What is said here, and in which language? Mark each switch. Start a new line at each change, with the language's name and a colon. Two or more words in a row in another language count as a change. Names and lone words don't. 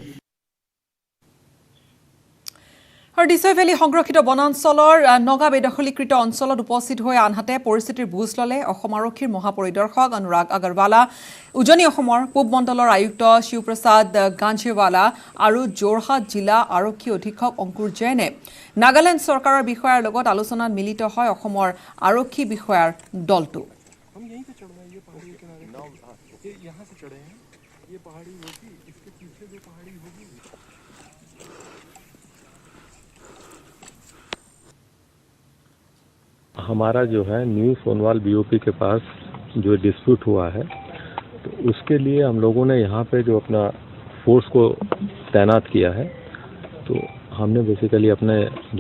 Assamese: আৰু ডিছৈ ভেলী সংৰক্ষিত বনাঞ্চলৰ নগা বেদখলীকৃত অঞ্চলত উপস্থিত হৈ আনহাতে পৰিস্থিতিৰ বুজ ল'লে অসম আৰক্ষীৰ মহাপৰিদৰ্শক অনুৰাগ আগৰৱালা উজনি অসমৰ পূব মণ্ডলৰ আয়ুক্ত শিৱপ্ৰসাদ গাঞ্জেৱালা আৰু যোৰহাট জিলা আৰক্ষী অধীক্ষক অংকুৰ জৈনে নাগালেণ্ড চৰকাৰৰ বিষয়াৰ লগত আলোচনাত মিলিত হয় অসমৰ আৰক্ষী বিষয়াৰ দলটো
Hindi: हमारा जो है न्यू सोनवाल बीओपी के पास जो डिस्प्यूट हुआ है तो उसके लिए हम लोगों ने यहाँ पे जो अपना फोर्स को तैनात किया है तो हमने बेसिकली अपने जो